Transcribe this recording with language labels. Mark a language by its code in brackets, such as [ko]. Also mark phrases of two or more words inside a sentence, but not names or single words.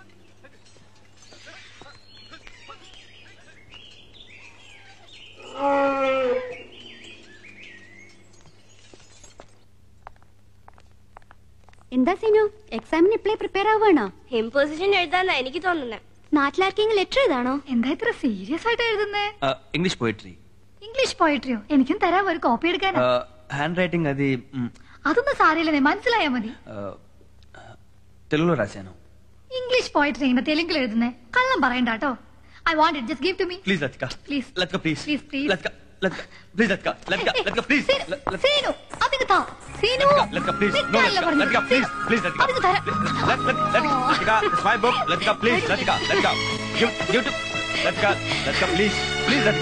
[ml] എന്താ സീനു, എക്സാമിന് ഇപ്പളേ പ്രിപ്പയർ ആവുകയാണോ? ഇമ്പോസിഷൻ എഴുതാന്നാ എനിക്ക് തോന്നുന്നത്. നാട്ടിലാർക്കെങ്കിലും ലെറ്റർ എഴുതാണോ? എന്താ ഇത്ര സീരിയസ് ആയിട്ട് എഴുതുന്നേ? [en] English poetry. English poetry? [ml] എനിക്കും തരാം ഒരു കോപ്പി എടുക്കാൻ. [te] హ్యాండ్ రైటింగ్ అది [ml] അതൊന്നും സാരമില്ലെന്നേ, മനസ്സിലായാ മതി. [te] తెలుగులో రాశాను. [en] English poetry [ml] ഇങ്ങനെ തെലുങ്കിൽ എഴുതുന്നേ? കള്ളം പറയണ്ട കേട്ടോ. [en] I want it, just give to me. Please Latika. Please. Latika, please. Please, please. Latika, Latika. Please Latika. Latika, Latika, please. [ml] സീനു, അതിന് താ. സീനു. [en] Latika, please. No, [ml] നിൽക്കാനല്ലേ പറഞ്ഞത്? [en] Latika, please. Please Latika. [ml] അതിന് തരാം. [en] Latika, it's my book. Latika, please. Latika, Latika. Give to Latika. Latika, please. Please Latika.